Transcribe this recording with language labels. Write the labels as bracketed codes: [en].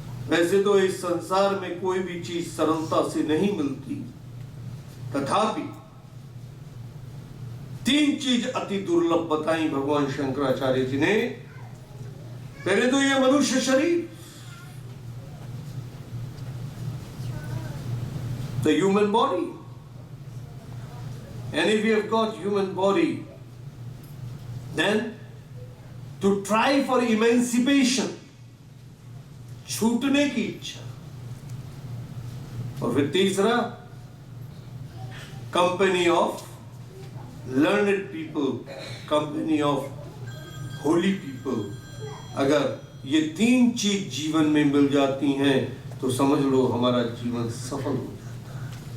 [hi] वैसे तो इस संसार में कोई भी चीज सरलता से नहीं मिलती, तथापि 3 चीज अति दुर्लभ बताई भगवान शंकराचार्य जी ने. पहले तो ये मनुष्य शरीर, [en] the human body. And if we have got human body, then to try for emancipation, [hi] छूटने की इच्छा. और फिर तीसरा, [en] Company of learned people, company of holy people. [hi] अगर ये 3 चीज जीवन में मिल जाती हैं तो समझ लो हमारा जीवन सफल हो जाता है.